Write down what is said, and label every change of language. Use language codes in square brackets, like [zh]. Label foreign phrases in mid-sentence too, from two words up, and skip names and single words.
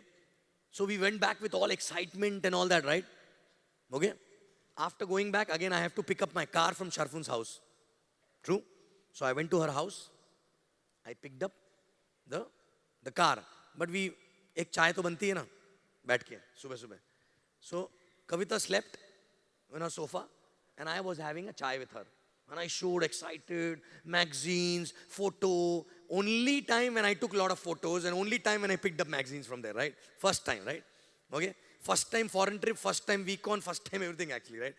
[en] So we went back with all excitement and all that, right? Okay? After going back, again I have to pick up my car from Sharfun's house. True? So I went to her house. I picked up the car. [hi] But ek chai to banti hai na, baith ke, subah. [en] So Kavita slept on her sofa and I was having a chai with her. And I showed excited, magazines, photo. Only time when I took a lot of photos and only time when I picked up magazines from there, right? First time, right? Okay? First time foreign trip, first time Weekon, first time everything actually, right?